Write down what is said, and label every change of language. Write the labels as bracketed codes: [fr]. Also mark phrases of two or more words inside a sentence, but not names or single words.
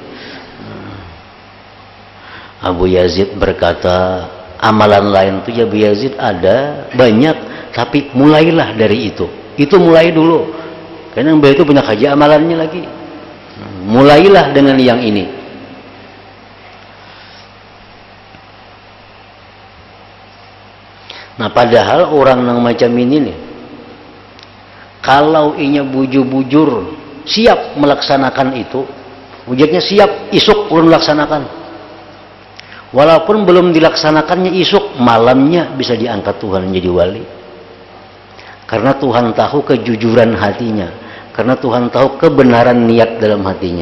[id] Abu Yazid berkata, amalan lain itu ya Abu Yazid ada banyak, tapi mulailah dari itu mulai dulu, karena mbak itu banyak aja amalannya lagi. Mulailah dengan yang ini. [bjn] Nah padahal orang yang macam ini nih, kalau inya bujur-bujur siap melaksanakan itu, wujudnya siap, isuk ulun melaksanakan. [id] Walaupun belum dilaksanakannya isuk, malamnya bisa diangkat Tuhan menjadi wali. Karena Tuhan tahu kejujuran hatinya, karena Tuhan tahu kebenaran niat dalam hatinya.